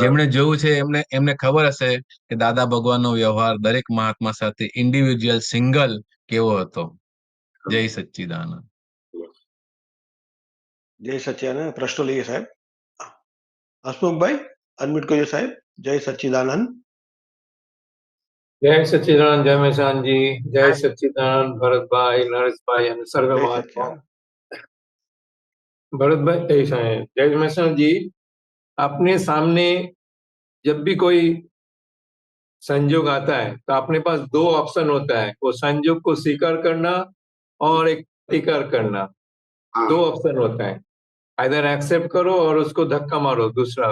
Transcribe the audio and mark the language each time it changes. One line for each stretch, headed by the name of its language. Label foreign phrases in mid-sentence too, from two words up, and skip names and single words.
Gujarati: જેમણે જોયું છે એમને ખબર હશે કે દાદા ભગવાનનો વ્યવહાર દરેક મહાત્મા સાથે
English: individual single
Gujarati: કેવો હતો. જય સચ્ચિદાનંદ. જય સચ્ચિદાનંદ. પ્રશ્નો લઈએ સાહેબ. હસમુખભાઈ અનમ્યુટ કરજો સાહેબ. જય સચ્ચિદાનંદ. જય સચ્ચિદાનંદ, જય મહેસાનજી, જય સચ્ચિદાનંદ भरतभाई, नरेशभाई અને સર્વ જય મહાત્માઓ. સચ્ચિદાનંદ.
Hindi: भरतभाई जय महेश्वर जी, अपने सामने जब भी कोई संयोग आता है तो अपने पास 2 ऑप्शन होता है, वो संयोग को स्वीकार करना और एक प्रतिकार करना. हाँ. 2 ऑप्शन होता है,
English: either accept
Hindi: करो और उसको धक्का मारो दूसरा.